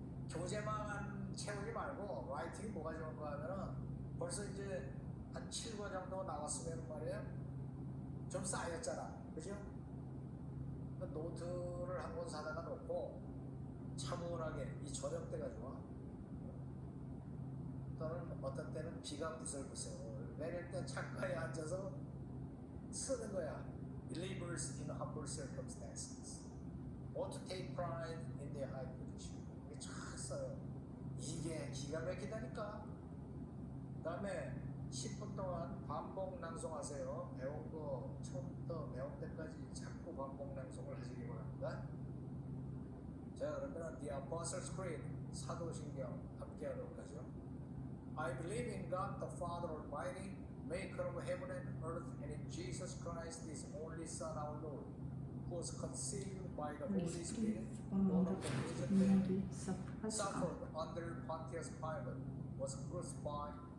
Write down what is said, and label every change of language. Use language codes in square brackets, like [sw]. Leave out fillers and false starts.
[ko] 교재만 채우지 말고 라이팅이 뭐가 좋은가 하면은 벌써 이제 한 7권 정도 나왔으면 말이에요. 좀 쌓였잖아. 그죠? 그 노트를 한 권 사다가 놓고 차분하게 이 저녁 때가 좋아. 또는 어떤 때는 비가 부슬부슬 내릴 때 창가에 앉아서 쓰는 거야. [en] Believers in humble circumstances ought to take pride in their high position. [ko] 이게 잘 써요. 이게 기가 막히다니까. 그 다음에 10분 동안 반복 낭송하세요. 배운 거 처음부터 배운 때까지 자꾸 반복 낭송을 하시기 바랍니다. 자, 그러면 The Apostles' Creed 사도신경 함께 하도록 하죠. [en] I believe in God the Father Almighty, maker of heaven and earth, and in Jesus Christ, His only Son, our Lord, who was conceived by the Holy Spirit, born of the Virgin Mary, suffered under Pontius Pilate, was crucified,